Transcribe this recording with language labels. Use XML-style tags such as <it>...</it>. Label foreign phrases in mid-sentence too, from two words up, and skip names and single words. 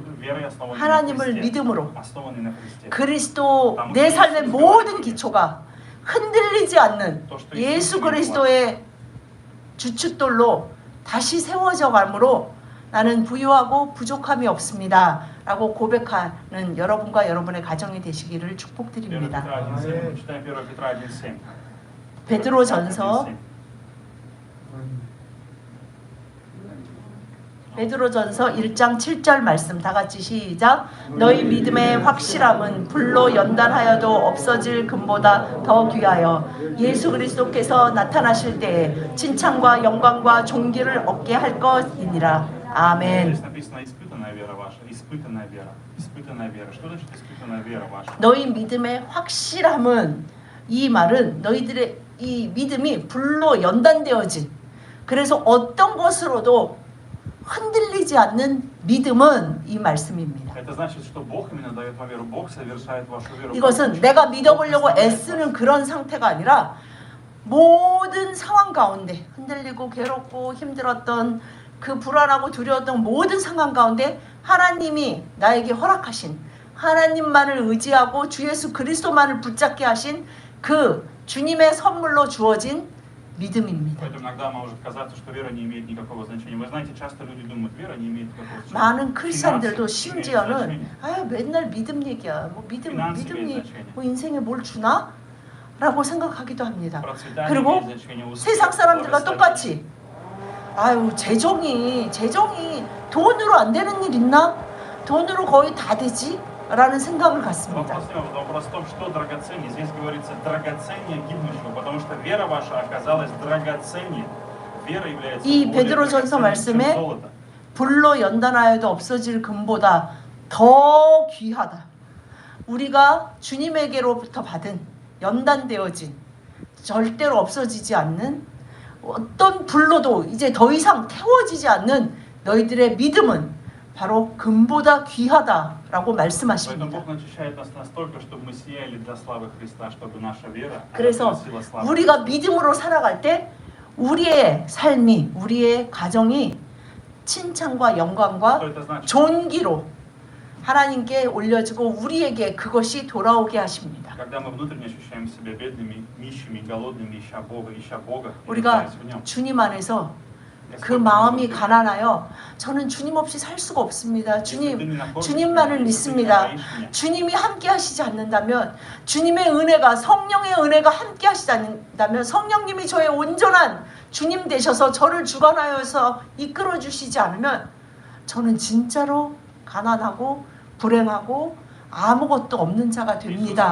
<ko>하나님을 믿음으로 그리스도 내 삶의 모든 기초가 흔들리지 않는 예수 그리스도의 주춧돌로 다시 세워져 가므로 나는 부유하고 부족함이 없습니다 라고 고백하는 여러분과 여러분의 가정이 되시기를 1 축복드립니다.</ko> <ru>Петра 1:7. Читаем 1 Петра 1:7.</ru> <ko>베드로전서 1:7. 베드로전서 1장 7절 말씀 다 같이 시작. 너희 믿음의 확실함은 불로 연단하여도 없어질 금보다 더 귀하여 예수 그리스도께서 나타나실 때에 칭찬과 영광과 존귀를 얻게 할 것이니라. 아멘.</ko> <ru>Здесь написано испытанная вера ваша, испытанная вера, испытанная вера. Что значит испытанная вера ваша?</ru> <ko>너희 믿음의 확실함은 이 말은 너희들의 이 믿음이 불로 연단되어진 그래서 어떤 것으로도 흔들리지 않는 믿음은 이 말씀입니다.</ko> <ru>Это значит, что Бог именно дает вам веру. Бог совершает вашу веру.</ru> <ko>이것은 내가 믿어보려고 애쓰는 그런 상태가 아니라 모든 상황 가운데 흔들리고 괴롭고 힘들었던 그 불안하고 두려웠던 모든 상황 가운데 하나님이 на에게 허락하신 하나님만을 의지하고 주 예수 그리스도만을 붙잡게 하신 그 주님의 선물로 주어진 믿음입니다.</ko> <ru>Поэтому иногда может казаться, что вера не имеет никакого значения. Вы знаете, часто люди думают, вера не имеет никакого значения.</ru> <ko>많은 크리스천들도</ko> <ru>Финансы имеют</ru> <ko>심지어는</ko> <ru>значение.</ru> <ko>아 맨날 믿음 얘기야. 뭐</ko> <ru>Финансы</ru> <ko>믿음이</ko> <ru>имеют значение.</ru> <ko>뭐 인생에 뭘 주나? 라고 생각하기도 합니다.</ko> <ru>Процветание</ru> <ko>그리고</ko> <ru>имеет значение. Успех,</ru> <ko>세상 사람들과</ko> <ru>благословение.</ru> <ko>똑같이 아유 재정이 돈으로 안 되는 일 있나? 돈으로 거의 다 되지? 라는 생각을 갖습니다.</ko> <ru>Вопрос в том, что драгоценнее. Здесь говорится драгоценнее гибнущего, потому что вера ваша оказалась драгоценнее. Вера является</ru> <ko>이</ko> <ru>более</ru> <ko>베드로전서</ko> <ru>драгоценной, чем</ru> <ko>말씀에</ko> <ru>золото.</ru> <ko>불로 연단하여도 없어질 금보다 더 귀하다. 우리가 주님에게로부터 받은 연단되어진 절대로 없어지지 않는 어떤 불로도 이제 더 이상 태워지지 않는 너희들의 믿음은 바로 금보다 귀하다라고</ko> <ru>Поэтому</ru> <ko>말씀하십니다.</ko> <ru>Бог начищает нас настолько, чтобы мы сияли для славы Христа, чтобы наша вера</ru> <ko>그래서</ko> <ru>приносила славу.</ru> <ko>우리가 믿음으로 살아갈 때 우리의 삶이 우리의 가정이 칭찬과 영광과</ko> <ru>Что это значит?</ru> <ko>존귀로 하나님께 올려지고 우리에게 그것이 돌아오게 하십니다.</ko> <ru>Когда мы внутренне ощущаем себя бедными, нищими, голодными, ища Бога, и</ru> <ko>우리가</ko> <ru>нуждаясь в Нем.</ru> <ko>주님 안에서 그</ko> <ru>Господь,</ru> <ko>마음이</ko> <ru>Господь,</ru> <ko>가난하여 저는 주님 없이 살 수가 없습니다.</ko> <ru>если ты не находишь</ru> <ko>주님만을</ko> <ru>меня, если ты не</ru> <ko>믿습니다.</ko> <ru>говоришь мне,</ru> <ko>주님이 함께 하시지 않는다면 주님의 은혜가 성령의 은혜가 함께 하시지 않는다면 성령님이 저의 온전한 주님 되셔서 저를 주관하여서 이끌어 주시지 않으면 저는 진짜로 가난하고 불행하고 아무것도 없는 자가 됩니다.</ko>